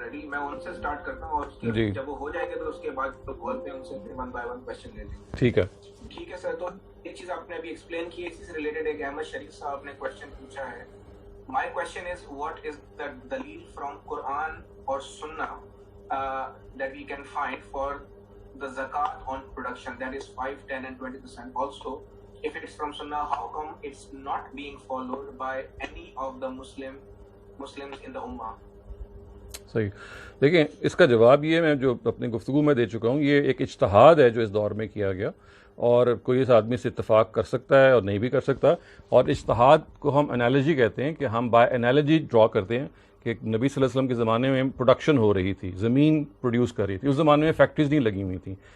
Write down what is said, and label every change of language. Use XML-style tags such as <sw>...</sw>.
<ur>میں ان سے سٹارٹ کرتا ہوں, اور جی جب وہ ہو جائے گا تو اس کے بعد کال پہ ان سے پھر 1 بائی 1 کوسچن لے لیں. ٹھیک ہے. ٹھیک ہے سر. تو ایک چیز آپ نے ابھی ایکسپلین کی, اسی سے ریلیٹڈ ایک احمد شریف صاحب نے کوسچن پوچھا ہے.</ur> <en>My question is what is the دلیل from قرآن or سنہ that we can find for the zakat on production, that is 5, 10 and 20%. Also, if it is from sunnah, how come it's not being followed by any of the Muslims in the ummah?</en> <ur>صحیح. دیکھیں, اس کا جواب یہ میں جو اپنی گفتگو میں دے چکا ہوں, یہ ایک اجتہاد ہے جو اس دور میں کیا گیا, اور کوئی اس آدمی سے اتفاق کر سکتا ہے اور نہیں بھی کر سکتا. اور اجتہاد کو ہم انالوجی کہتے ہیں, کہ ہم بائی انالوجی ڈرا کرتے ہیں کہ نبی صلی اللہ علیہ وسلم کے زمانے میں پروڈکشن ہو رہی تھی, زمین پروڈیوس کر رہی تھی. اس زمانے میں فیکٹریز نہیں لگی ہوئی تھیں.</ur>